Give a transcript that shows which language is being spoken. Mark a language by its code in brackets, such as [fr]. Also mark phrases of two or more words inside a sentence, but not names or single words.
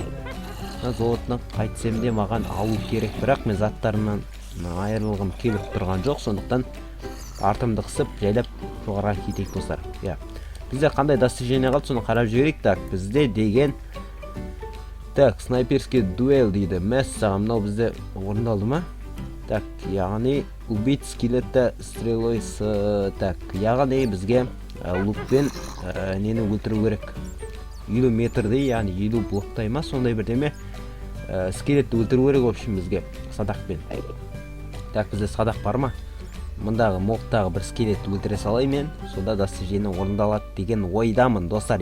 [kk] Мына золотынан қайтсем де маған алу керек, бірақ мен заттарымнан айырылғым келіп тұрған жоқ, сондықтан артымды қысып жайлап жоғарға кетейік достар. Я, бізде қандай достижение қалды, соны қарап жіберейік. Так, бізде деген так, [ru] снайперский дуэль [kk] дейді. Мәссаған, мынау бізде орындалды ма? Так, яғни убить скелетті [ru] стрелой с... [kk] Так, яғни бізге лукпен нені өлтіру керек. 50 метрдей, яғни 50 блоктай ма, сондай бірдеме скелетті өлтіру керек, [ru] в общем, [kk] бізге садақпен. Так, бізде садақ бар ма? Мұндағы мобтағы бір скелетті өлтіре салай мен, сонда достижение орындалады деген ойдамын достар.